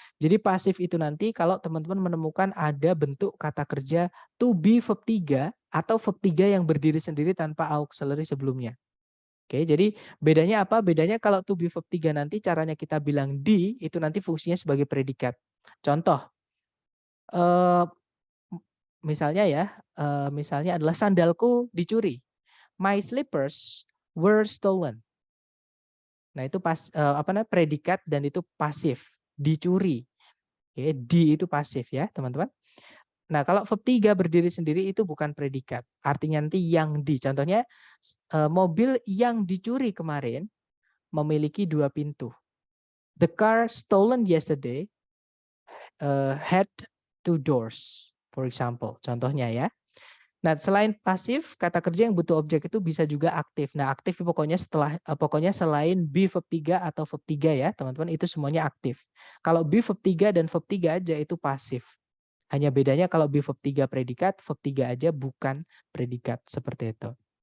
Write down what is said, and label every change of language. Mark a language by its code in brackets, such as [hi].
[id] Jadi pasif itu nanti kalau teman-teman menemukan ada bentuk kata kerja to be verb 3 atau verb 3 yang berdiri sendiri tanpa auxiliary sebelumnya. Oke, jadi bedanya apa? Bedanya kalau to be verb 3 nanti caranya kita bilang di itu nanti fungsinya sebagai predikat. Contoh, eh, misalnya ya, misalnya adalah sandalku dicuri. [en] My slippers were stolen. [id] Nah itu predikat dan itu pasif, dicuri. Oke, di itu pasif ya teman-teman. Nah kalau verb 3 berdiri sendiri itu bukan predikat. Artinya nanti yang di. Contohnya mobil yang dicuri kemarin memiliki 2 pintu. [en] The car stolen yesterday had 2 doors, for example. [id] Contohnya ya. Nah, selain pasif, kata kerja yang butuh objek itu bisa juga aktif. Nah, aktif pokoknya pokoknya selain be verb 3 atau verb 3 ya, teman-teman, itu semuanya aktif. Kalau be verb 3 dan verb 3 aja itu pasif. Hanya bedanya kalau be verb 3 predikat, verb 3 aja bukan predikat, seperti itu.